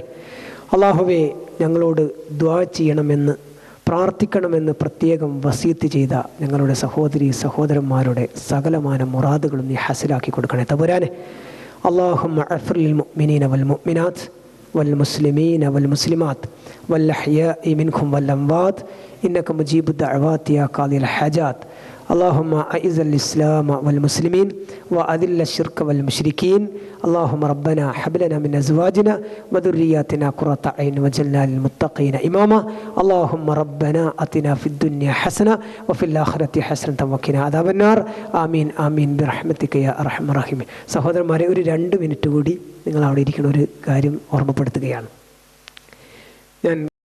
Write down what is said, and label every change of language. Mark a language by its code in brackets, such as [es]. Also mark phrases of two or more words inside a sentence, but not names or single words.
[ml] അല്ലാഹുവേ, ഞങ്ങളോട് ദുആ ചെയ്യണമെന്ന് പ്രാർത്ഥിക്കണമെന്ന് പ്രത്യേകം വസീത്ത് ചെയ്ത ഞങ്ങളുടെ സഹോദരീ സഹോദരന്മാരുടെ സകലമാന മുറാദുകളും നീ ഹസിലാക്കി കൊടുക്കണേ തമ്പുരാനെ. [ar] اللهم اغفر للمؤمنين والمؤمنات والمسلمين والمسلمات والأحياء منهم والأموات إنك مجيب الدعوات يا قاضي الحاجات. اللهم أعز الإسلام والمسلمين وأذل الشرك والمشركين. اللهم ربنا هب لنا من أزواجنا وذرياتنا قرة أعين واجعلنا للمتقين إماما. اللهم ربنا آتنا في الدنيا حسنة وفي الآخرة حسنة وقنا عذاب النار. آمين آمين برحمتك يا أرحم الراحمين. [ml] സഹോദരന്മാരെ, ഒരു 2 മിനിറ്റ് കൂടി നിങ്ങൾ അവിടെ ഇരിക്കുന്ന ഒരു കാര്യം ഓർമ്മപ്പെടുത്തുകയാണ്. ഞാൻ